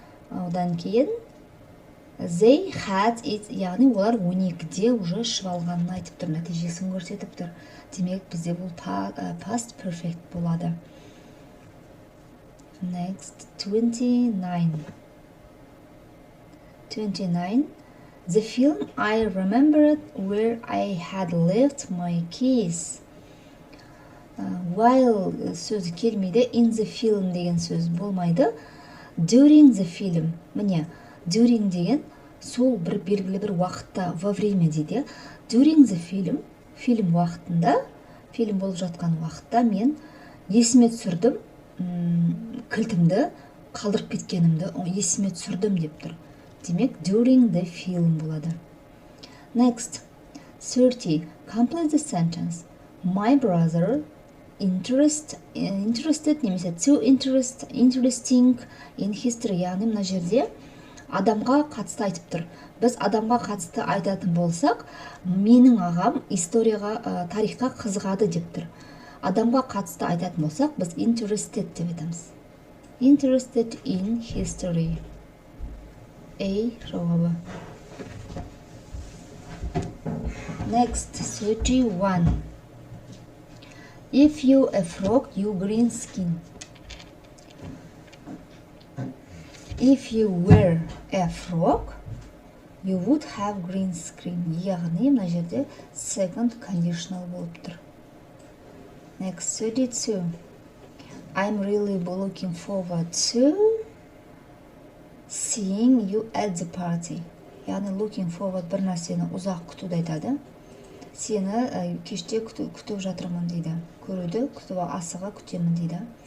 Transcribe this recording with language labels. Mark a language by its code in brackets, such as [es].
[kk] Одан кейін [en] they had it. [kk] Яғни олар 12-де [ru] уже [kk] ішіп алғанын айтып тұр. Нәтижесін көрсетіп тұр. Демек бізде бұл past perfect болады. [en] Next, 29. 29. The film I remembered where I had left my keys. [kk] While сөзі келмейді, in the film деген сөз болмайды. [en] During the film. [kk] Міне, during деген сол бір белгілі бір уақытта, [ru] во время [kk] дейді. [en] During the film, [kk] фильм уақытында, фильм болып жатқан уақытта мен есіме түсірдім, кілтімді қалдырып кеткенімді есіме түсірдім деп тұр. [en] Демек, during the film болады. Next, 30. Complete the sentence. My brother interested немесе too interesting in history. [kk] Яғни мына жерде адамға қатысты айтып тұр. Біз адамға қатысты айтатын болсақ, менің ағам историяға, тарихқа қызығады деп тұр. Адамға қатысты айтатын болсақ, біз interested деп айтамыз. [en] Interested in history. A жауабы. Next, 31. If you a frog, you green skin. If you were a frog, you would have green skin. [kk] Яғни мына жерде second conditional болып тұр. [en] Next, 32. I'm really looking forward to seeing you at the party. [kk] Яғни looking forward бір нәрсені ұзақ күтуді айтады. Сені кеште күтіп жатырмын дейді. Көруді асыға күтемін дейді.